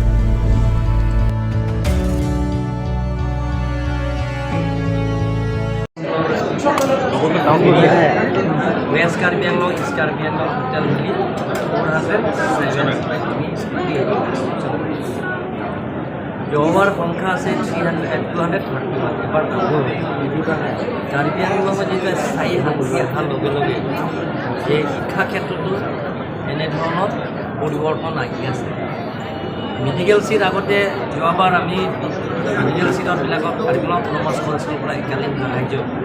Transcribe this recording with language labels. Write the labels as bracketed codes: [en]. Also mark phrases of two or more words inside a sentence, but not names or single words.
[as] West Karbi Anglong, East Karbi Anglong, Hotel Mili, 407. Jovar Pangka se 231 এবার কার্বি আংলং যেটা স্থায়ী শান্তি অহাৰ লগে লগে যে শিক্ষা ক্ষেত্ৰতো এনেধৰণৰ পৰিৱৰ্তন আহি আছে মেডিকেল সিট আগতে যোৱাবাৰ আমি মেডিকেল সিটবিলাকত কাৰ্বি আংলং অটোনমাছ কাউন্সিলৰ পৰা একালীন সাহায্য